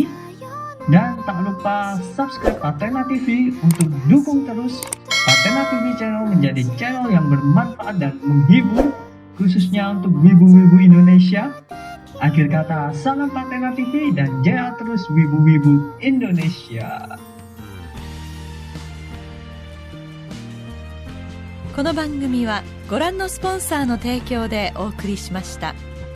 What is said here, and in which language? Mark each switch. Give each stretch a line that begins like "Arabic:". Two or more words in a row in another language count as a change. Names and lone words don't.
Indonesian: Dan tak lupa subscribe Patena TV untuk dukung terus Patena TV channel menjadi channel yang bermanfaat dan menghibur, khususnya untuk wibu-wibu Indonesia. Akhir kata, salam Patena TV dan jaya terus wibu-wibu Indonesia.
Japanese: この番組はご覧のスポンサーの提供でお送りしました。